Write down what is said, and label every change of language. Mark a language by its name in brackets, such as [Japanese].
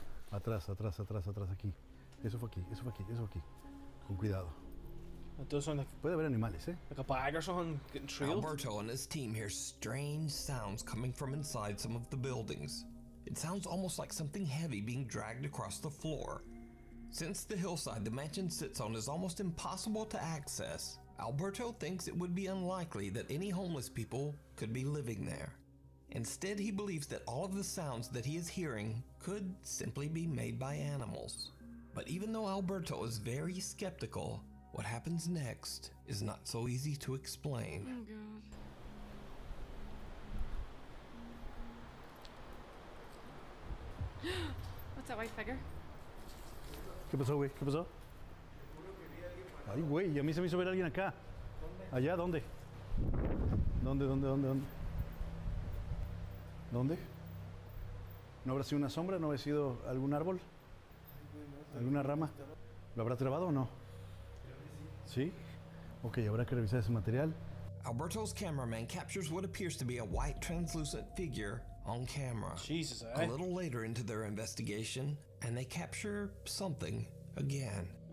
[Spanish] Atrás, atrás, atrás, atrás, aquí. Eso fue aquí, eso fue aquí, eso fue aquí. Con cuidado. [English] It does sound like [Spanish] Puede haber animales, [English] like a bag or something getting trailed. Alberto and his team hear strange sounds coming from inside some of the buildings. It sounds almost like something heavy being dragged across the floor. Since the hillside the mansion sits on is almost impossible to access, Alberto thinks it would be unlikely that any homeless people could be living there. Instead, he believes that all of the sounds that he is hearing could simply be made by animals. But even though Alberto is very skeptical, what happens next is not so easy to explain. Oh god. What's that white figure? [Spanish] ¿Qué pasó, güey? ¿Qué pasó? Ay, güey, a mí se me hizo ver a alguien acá. ¿Allá? ¿Dónde? ¿Dónde? ¿Dónde? ¿No habrá sido una sombra? ¿No habrá sido algún árbol? ¿Alguna rama? ¿Lo habrá trabado o no? ¿Sí? Ok, habrá que revisar ese material. [English] Alberto's cameraman captures what appears to be a white translucent figure on camera. Jesus, A little later into their investigation, and they capture something again.